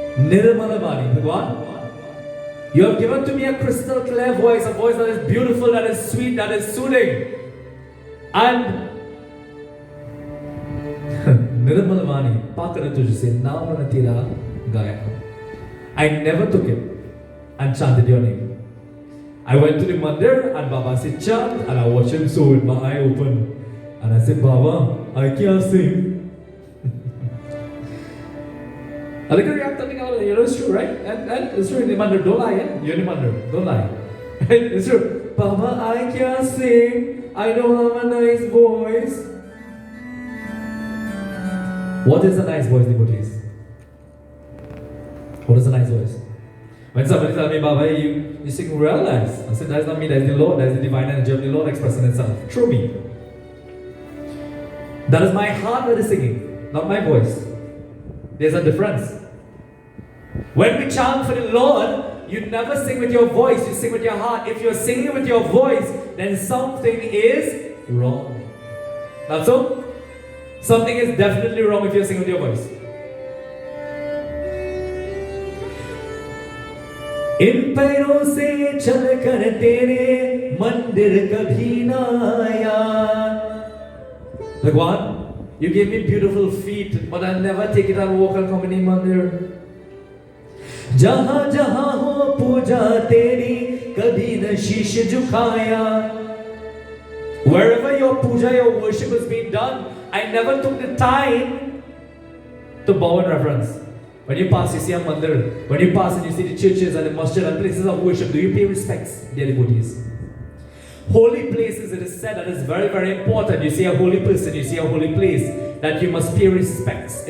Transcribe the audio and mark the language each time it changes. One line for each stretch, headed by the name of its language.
Hindi: Nirmal Vani,
English: Bhagwan, you have given to me a crystal clear voice, a voice that is beautiful, that is sweet, that is soothing.
Hindi: And निर्मल वाणी पाकर तुझसे नाम न तेरा गाया.
English: I never took it and chanted your name. I went to the mandir and Baba said chant and I watched him so with my eye open. And I said, Baba, I can't sing. I look at you, I'm telling you, it's true, right? And it's true in the mandir, don't lie, eh? You're in the mandir, don't lie. It's true. Baba, I can't sing. I don't have a nice voice. What is a nice voice, devotees? What is a nice voice? When somebody tells me, Baba, you sing real nice. I said, that's not me, that's the Lord, that's the divine energy of the Lord expressing itself through me. That is my heart that is singing, not my voice. There's a difference. When we chant for the Lord, you never sing with your voice, you sing with your heart. If you're singing with your voice, then something is wrong. Not so? Something is definitely wrong if you're singing with your voice.
Hindi: इन पैरों से चलकर तेरे मंदिर कभी ना आया.
English: Bhagwan, you gave me beautiful feet, but I'll never take it and walk and come in mandir.
Hindi: जहाँ जहाँ हो पूजा तेरी कभी न शीश झुकाया.
English: Wherever your puja, your worship is being done, I never took the time to bow in reverence. When you pass, you see a mandir. When you pass and you see the churches and the masjid and places of worship, do you pay respects, dear devotees? Holy places, it is said that is very, very important. You see a holy person, you see a holy place, that you must pay respects.